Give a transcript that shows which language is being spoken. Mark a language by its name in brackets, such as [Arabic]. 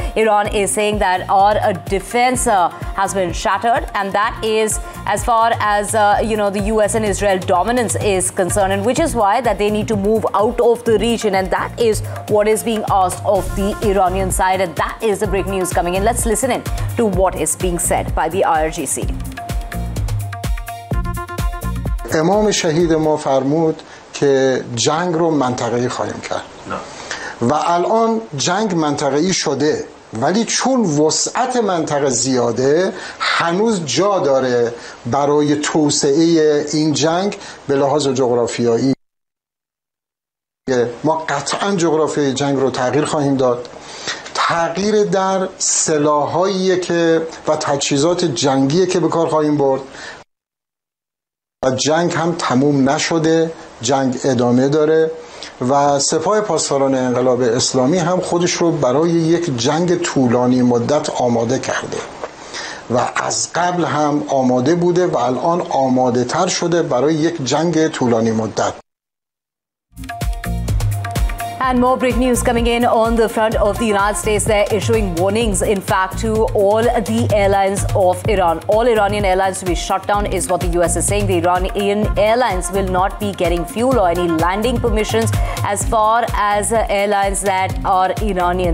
[English] Iran is saying that our defense has been shattered, and that is as far as the US and Israel dominance is concerned, and which is why that they need to move out of the region, and that is what is being asked of the Iranian side, and that is the break news coming in. Let's listen in to what is being said by the IRGC. [Persian] امام شهید ما فرمود که جنگ رو منطقه‌ای خواهیم کرد و الان جنگ منطقه‌ای شده ولی چون وسعت منطقه زیاده هنوز جا داره برای توسعه این جنگ به لحاظ جغرافیایی ما قطعا جغرافیای جنگ رو تغییر خواهیم داد تغییر در سلاح‌هایی که و تجهیزات جنگی که به کار خواهیم برد و جنگ هم تموم نشده جنگ ادامه داره و سپاه پاسداران انقلاب اسلامی هم خودش رو برای یک جنگ طولانی مدت آماده کرده و از قبل هم آماده بوده و الان آماده تر شده برای یک جنگ طولانی مدت. [English] And more break news coming in on the front of the United States. They're issuing warnings, in fact, to all the airlines of Iran. All Iranian airlines to be shut down is what the U.S. is saying. The Iranian airlines will not be getting fuel or any landing permissions as far as airlines that are Iranian.